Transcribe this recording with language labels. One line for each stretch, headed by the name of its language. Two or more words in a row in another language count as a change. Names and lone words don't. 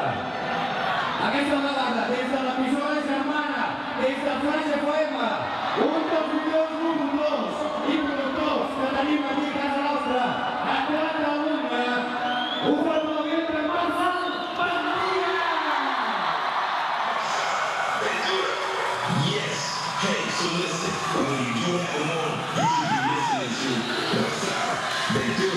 Catalan: Aquesta vegada, des de l'emissora germana, des de Flash FM, un dels millors locutors i productors que tenim aquí a casa nostra, a Catalunya, un fenomen entre Marçal Bandia! Ventura,
English: yes. Hey, so listen, when you do have a moment, you should be listening to Marçal Ventura.